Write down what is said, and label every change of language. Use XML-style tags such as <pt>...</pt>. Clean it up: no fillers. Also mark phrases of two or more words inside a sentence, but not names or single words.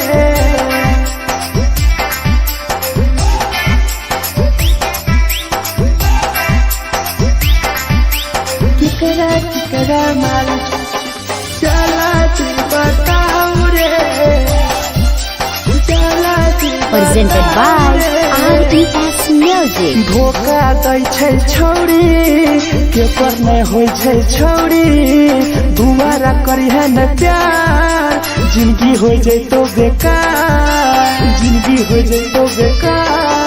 <anp>केकरा माल जला दे बताओ रे, जला दे</anp> <en>Presented by RES Music.</en> <anp>धोखा दै छै छौरी केकर नहीं होय छै छौरी, दुबारा करिहे न प्यार जिंदगी हो जैतो बेकार, जिंदगी हो जैतो बेकार।</anp>